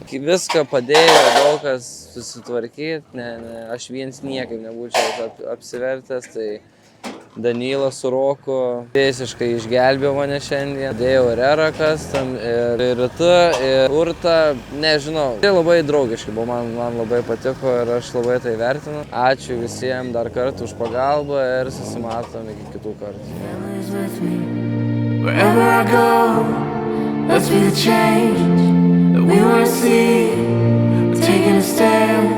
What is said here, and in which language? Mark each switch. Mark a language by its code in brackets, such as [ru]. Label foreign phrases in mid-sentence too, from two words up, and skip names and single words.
[lt] Viską padėjo, daug kas susitvarkyti, aš viens niekaip nebūčiau apsivertęs, tai Danilas su Roku visiškai išgelbėjo mane šiandien. Dėjau ir Erakas, ir Rita, ir Urta, nežinau. Tai labai draugiškai buvo, man labai patiko ir aš labai tai vertinu. Ačiū visiems dar kartą už pagalbą ir susimatom iki kitų kartų. [en] Wherever I go, let's be the change that we want to see. We're taking a step.